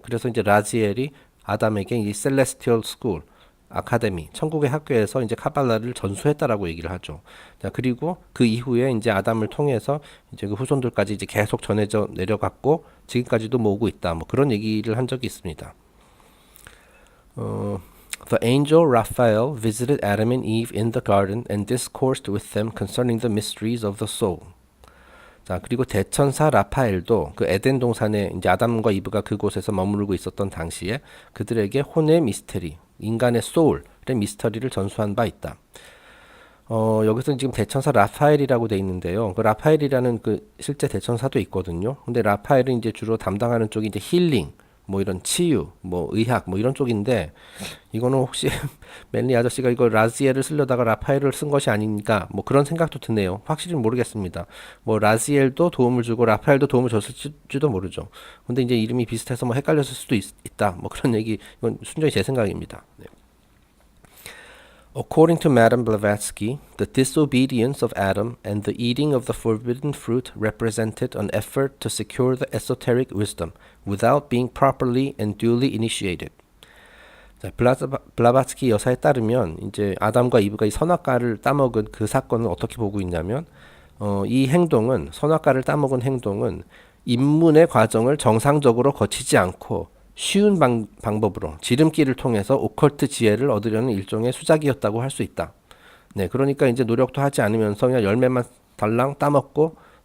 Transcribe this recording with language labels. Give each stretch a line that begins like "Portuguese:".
Korean: 그래서 이제 라지엘이 아담에게 이 셀레스티얼 스쿨 아카데미 천국의 학교에서 이제 카발라를 전수했다라고 얘기를 하죠. 자, 그리고 그 이후에 이제 아담을 통해서 이제 그 후손들까지 이제 계속 전해져 내려갔고 지금까지도 모으고 있다. 뭐 그런 얘기를 한 적이 있습니다.
English: The angel Raphael visited Adam and Eve in the garden and discoursed with them concerning the mysteries of the soul.
Korean: 자, 그리고 대천사 라파엘도 그 에덴 동산에 이제 아담과 이브가 그곳에서 머무르고 있었던 당시에 그들에게 혼의 미스테리, 인간의 소울의 미스터리를 전수한 바 있다. 여기서 지금 대천사 라파엘이라고 돼 있는데요. 그 라파엘이라는 그 실제 대천사도 있거든요. 근데 라파엘은 이제 주로 담당하는 쪽이 이제 힐링, 뭐 이런 치유, 뭐 의학, 뭐 이런 쪽인데 이거는 혹시 멜리 아저씨가 이거 라지엘을 쓰려다가 라파엘을 쓴 것이 아닌가 뭐 그런 생각도 드네요. 확실히 모르겠습니다. 뭐 라지엘도 도움을 주고 라파엘도 도움을 줬을지도 모르죠. 근데 이제 이름이 비슷해서 뭐 헷갈렸을 수도 있다. 뭐 그런 얘기 이건 순전히 제 생각입니다. 네.
English: According to Madame Blavatsky, the disobedience of Adam and the eating of the forbidden fruit represented an effort to secure the esoteric wisdom without being properly and duly initiated.
Korean: 자, 블라바츠키 여사에 따르면 이제 아담과 이브가 이 선악과를 따먹은 그 사건을 어떻게 보고 있냐면 이 행동은 선악과를 따먹은 행동은 입문의 과정을 정상적으로 거치지 않고 쉬운 방법으로 지름길을 통해서 오컬트 지혜를 얻으려는 일종의 수작이었다고 할 수 있다. 네, 그러니까 이제 노력도 하지 않으면서 그냥 열매만 달랑 따먹고